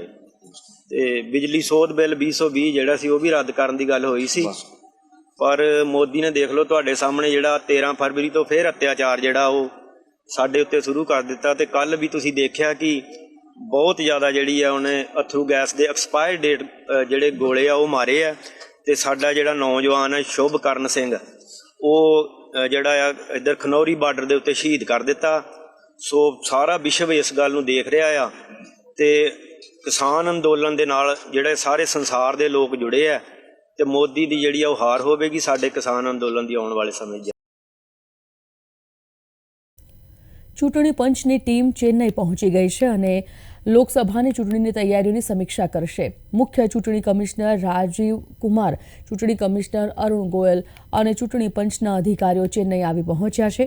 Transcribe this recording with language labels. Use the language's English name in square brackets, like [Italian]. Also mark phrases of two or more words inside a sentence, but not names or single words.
[Punjabi] ਤੇ ਬਿਜਲੀ ਸੋਧ ਬਿੱਲ 2020 ਜਿਹੜਾ ਸੀ ਉਹ ਵੀ ਰੱਦ ਕਰਨ ਦੀ ਗੱਲ ਹੋਈ ਸੀ, ਪਰ ਮੋਦੀ ਨੇ ਦੇਖ ਲਓ ਤੁਹਾਡੇ ਸਾਹਮਣੇ ਜਿਹੜਾ 13 ਫਰਵਰੀ ਤੋਂ ਫਿਰ ਅਤਿਆਚਾਰ ਜਿਹੜਾ ਉਹ ਸਾਡੇ ਉੱਤੇ ਸ਼ੁਰੂ ਕਰ ਦਿੱਤਾ ਤੇ ਕੱਲ ਵੀ ਤੁਸੀਂ ਦੇਖਿਆ ਕਿ ਬਹੁਤ ਜ਼ਿਆਦਾ ਜਿਹੜੀ ਆ ਉਹਨੇ ਅਥਰੂ ਗੈਸ ਦੇ [English] expire date [Punjabi] ਜਿਹੜੇ ਗੋਲੇ ਆ ਉਹ ਮਾਰੇ ਆ ਤੇ ਸਾਡਾ ਜਿਹੜਾ ਨੌਜਵਾਨ ਹੈ ਸ਼ੁਭਕਰਨ ਸਿੰਘ ਉਹ ਜਿਹੜਾ ਆ ਇੱਧਰ ਖਨੌਰੀ ਬਾਰਡਰ ਦੇ ਉੱਤੇ ਸ਼ਹੀਦ ਕਰ ਦਿੱਤਾ। ਸੋ ਸਾਰਾ ਵਿਸ਼ਵ ਇਸ ਗੱਲ ਨੂੰ ਦੇਖ ਰਿਹਾ ਆ ਤੇ ਕਿਸਾਨ ਅੰਦੋਲਨ ਦੇ ਨਾਲ ਜਿਹੜੇ ਸਾਰੇ ਸੰਸਾਰ ਦੇ ਲੋਕ ਜੁੜੇ ਆ ਤੇ ਮੋਦੀ ਦੀ ਜਿਹੜੀ ਆ ਉਹ ਹਾਰ ਹੋਵੇਗੀ ਸਾਡੇ ਕਿਸਾਨ ਅੰਦੋਲਨ ਦੀ ਆਉਣ ਵਾਲੇ ਸਮੇਂ 'ਚ। [Gujarati] ચૂંટણી પંચની ટીમ ચેન્નઈ પહોંચી ગઈ છે અને લોકસભાની ચૂંટણીની તૈયારીઓની સમીક્ષા કરશે. મુખ્ય ચૂંટણી કમિશનર રાજીવ કુમાર, ચૂંટણી કમિશનર અરુણ ગોયલ અને ચૂંટણી પંચના અધિકારીઓ ચેન્નઈ આવી પહોંચ્યા છે.